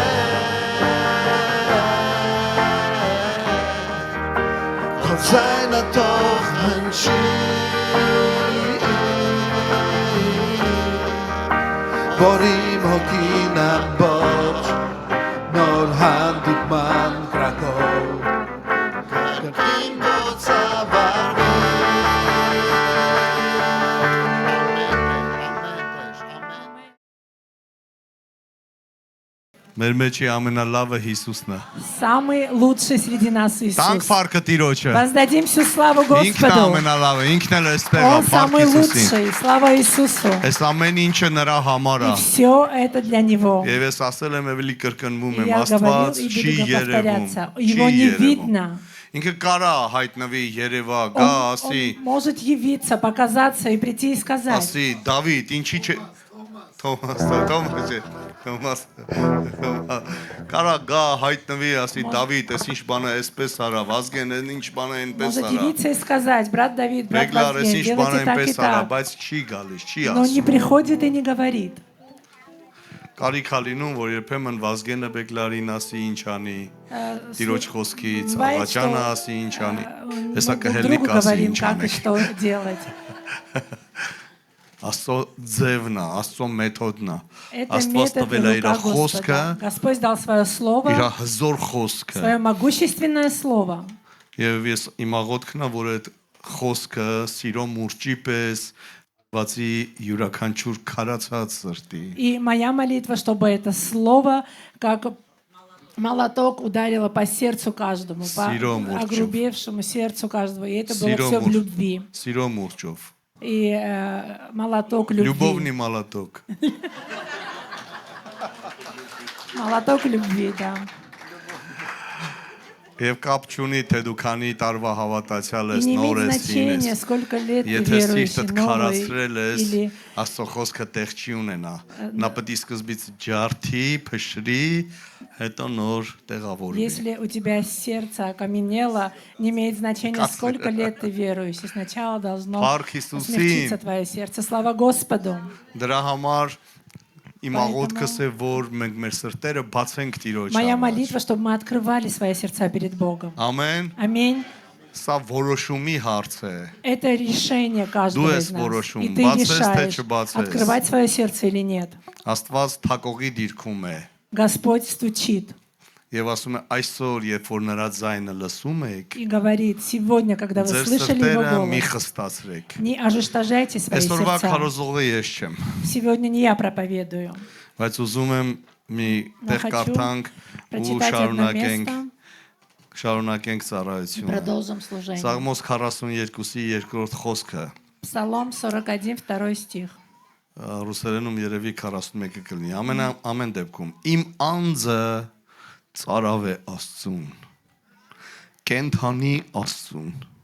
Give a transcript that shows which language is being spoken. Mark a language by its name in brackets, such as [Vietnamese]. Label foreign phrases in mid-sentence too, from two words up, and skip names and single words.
[Armenian] Քո ձայնը թող հնչի Որ իմ հոգին ամբողջ Նոր հանդիպման կրակով Կրկին բոցավարվի Մեր մեջի ամենալավը Հիսուսն է։ [Russian] Самый лучший среди нас [Armenian] Տանք [Russian] Иисус. [Armenian] փառքը Տիրոջը։ [Russian] Воздадим всю славу [Armenian] Ինքն է [Russian] Господу. [Armenian] ամենալավը, ինքն էլ էստեղ է, [Russian] Он [Armenian] փառք [Russian] самый [Armenian] Հիսուսին։ [Russian] лучший. Слава Иисусу. [Armenian] Այս ամեն ինչը նրա համար [Russian] И [Armenian] է։ [Russian] все это для Него. [Armenian] Եվ ես ասել եմ, էլի կրկնվում [Russian] И [Armenian] եմ, [Russian] я говорил [Armenian] Աստված [Russian] и [Armenian] չի [Russian] буду [Armenian] երևում։ [Russian] повторяться. [Armenian] Չի [Russian] Его не [Armenian] երևում։ [Russian] видно. [Armenian] Ինքը կարա հայտնվի, երևա, գա, ասի, [Russian] Он может явиться, показаться и прийти и сказать. [Armenian] ասի, Դավիթ, ինչի՞ չէ Թոմաս կարա գա հայտնվի, ասի, Դավիթ, ես ինչ բանը էսպես արավ, Ազգեն, ինչ բանը այնպես [Russian] Может [Armenian] արավ։ [Russian] явиться и сказать, брат Давид, брат [Armenian] Բեգլար, ես [Russian] Вазген, [Armenian] ինչ բանը [Russian] делайте так и [Armenian] այնպես արավ, [Russian] так. [Armenian] բայց չի գալիս, չի [Russian] Но не [Armenian] ասում։ [Russian] приходит и не говорит. [Armenian] Կարիք ա լինում, որ երբեմն Վազգենը Բեգլարին ասի ինչ անի, Տիրոջ խոսքից, [Russian] Бывает, [Armenian] Աղաջանը [Russian] что, [Armenian] ասի ինչ անի, [Russian] Мы [Armenian] հեսա [Russian] друг [Armenian] կհելնի [Russian] другу [Armenian] կասի [Russian] говорим, [Armenian] ինչ [Russian] как и [Armenian] անեք։ [Russian] что делать. [Armenian] Աստծո ձևն է, Աստծո մեթոդն է։ [Russian] Это [Armenian] Աստված [Russian] метод [Armenian] տվել է իր [Russian] рука [Armenian] խոսքը, [Russian] Господа. Господь дал свое слово, [Armenian] իր հզոր խոսքը։ [Russian] свое могущественное слово. [Armenian] Եվ ես իմ աղոթքն է, որ այդ խոսքը սիրո մուրճի պես բացի յուրաքանչյուր քարացած սրտի։ [Russian] И моя молитва, чтобы это слово, как молоток, ударило по сердцу каждому, по [Armenian] Սիրո մուրճով. [Russian] огрубевшему сердцу каждого. И это было [Armenian] Սիրո [Russian] все в [Armenian] մուրճ- [Russian] любви. [Armenian] Սիրո մուրճով։ [Russian] И молоток любви. Любовный молоток։ Молоток любви, да. [Armenian] Եվ կապ չունի թե դու քանի տարվա հավատացյալ [Russian] И [Armenian] ես, [Russian] не [Armenian] նոր [Russian] имеет [Armenian] ես [Russian] значения, [Armenian] ինես։ [Russian] сколько лет ты [Armenian] Եթե [Russian] верующий, [Armenian] սիրտդ [Russian] новый [Armenian] քարացրել ես, [Russian] или [Armenian] Աստծո խոսքը տեղ չի ունենա։ Նա պետք է սկզբից ջարդի, փշրի, հետո նոր տեղավորվի։ [Russian] если у тебя сердце окаменело, не имеет значения, сколько лет ты верующий. Сначала должно [Armenian] Փառք Հիսուսին։ [Russian] смягчиться твое сердце. Слава Господу. [Armenian] Դրա համար իմ [Russian] Поэтому- [Armenian] աղոթքս է, որ մենք մեր սրտերը բացենք Տիրոջ [Russian] Моя [Armenian] համար։ [Russian] молитва, чтобы мы открывали свои сердца перед Богом. [Armenian] Ամեն։ [Russian] Аминь. [Armenian] Սա որոշումի հարց է։ [Russian] Это решение каждого [Armenian] Դու [Russian] из [Armenian] ես [Russian] нас. [Armenian] որոշում, [Russian] И ты [Armenian] բացես, թե [Russian] решаешь, [Armenian] չբացես։ [Russian] открывать свое сердце или нет. [Armenian] Աստված թակողի դիրքում է։ [Russian] Господь стучит [Armenian] Եվ ասում է այսօր, երբ որ նրա ձայնը лысում եք, [Russian] и говорит, сегодня, когда вы [Armenian] ձեր [Russian] слышали Его [Armenian] սրտերը մի [Russian] голос, [Armenian] խստացրեք։ [Russian] не ожесточайте свои [Armenian] Այսօրվա [Russian] сердца. [Armenian] քարոզողը ես չեմ, [Russian] Сегодня не я проповедую. [Armenian] բայց ուզում եմ մի տեղ [Russian] хочу [Armenian] կարդանք ու [Russian] Прочитать одно [Armenian] շարունակենք [Russian] место. [Armenian] շարունակենք ծառայությունը։ [Russian] Продолжим служение. [Armenian] Սաղմոս 42-ի երկրորդ խոսքը, [Russian] Псалом 41, 2 стих. [Armenian] ռուսերենում երևի 41-ը կլինի։ Ամեն դեպքում իմ անձը ծարավ է Աստծուն։ Կենթանի Աստծուն։